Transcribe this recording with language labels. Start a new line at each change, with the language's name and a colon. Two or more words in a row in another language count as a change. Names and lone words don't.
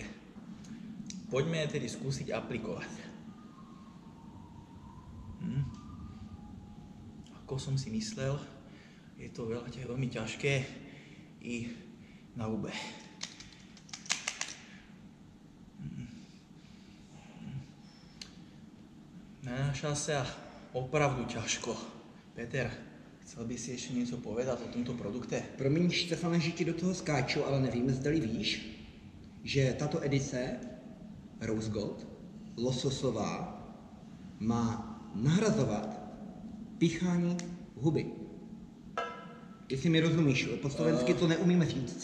Slovak: Poďme tedy skúsiť aplikovať. Ako som si myslel, je to veľmi ťažké i na hube. Nanáša sa opravdu ťažko. Peter, chcel by si ešte niečo povedať o tomto produkte?
Czech: Promiň, Štefane, že ti do toho skáču, ale nevím, zdali víš, že tato edice Rose Gold, lososová, má nahrazovat píchání huby. Jestli mi rozumíš, po slovensky to neumíme říct.